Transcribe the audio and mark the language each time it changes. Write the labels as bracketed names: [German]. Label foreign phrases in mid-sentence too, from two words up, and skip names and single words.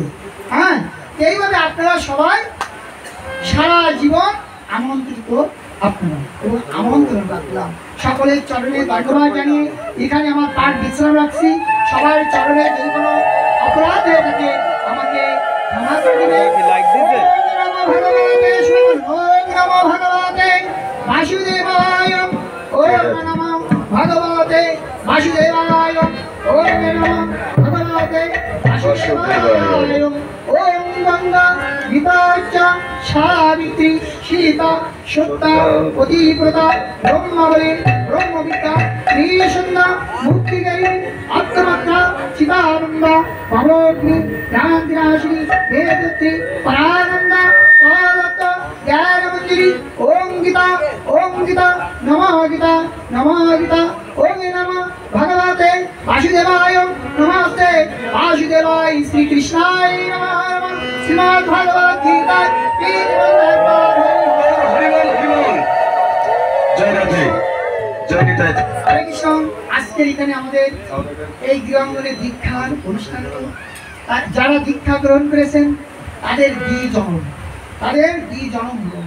[Bangla] হ্যাঁ, এইভাবে আপনারা সবাই সারা জীবন আমন্ত্রিত, আপনারা এবং আমন্ত্রণ রাখলাম। সকলের চরণে ধন্যবাদ জানিয়ে এখানে আমার পাঠ বিশ্রাম রাখছি। সবার চরণে যদি কোনো অপরাধ হয়ে থাকে আমাকে ক্ষমা করে দিবেন। [Sanskrit] ওম নমো ভগবতে বাসুদেবায়, ওম নমো ভগবতে বাসুদেবায়, ওম নমো ভগবতে বাসুদেবায়, ওম গঙ্গা গীতাচ্চ সাবিত্রী সীতা সত্যা পতিব্রতা ব্রহ্মাবলী ব্রহ্মবিদ্যা ত্রিসন্ধ্যা মুক্তিকারী আত্মমাত্রা চিদানন্দা ভবগ্নি জ্ঞানদিনাশিনী বেদত্রী পরানন্দা কালত্ত জ্ঞানমঞ্জরি ওম গীতা নমঃ গীতা ওম নমঃ ভগবতে বাসুদেবায় নমস্তে বাসুদেবায় শ্রীকৃষ্ণায় নমঃ শ্রীমদ্ ভগবদ্ গীতা [Bangla] জয় রাধে, জয় নিতাই। হরে কৃষ্ণ। আজকের এখানে আমাদের এই গৃহাঙ্গনের দীক্ষার অনুষ্ঠান হলো। যারা দীক্ষা গ্রহণ করেছেন তাদের দ্বি জনম হলো।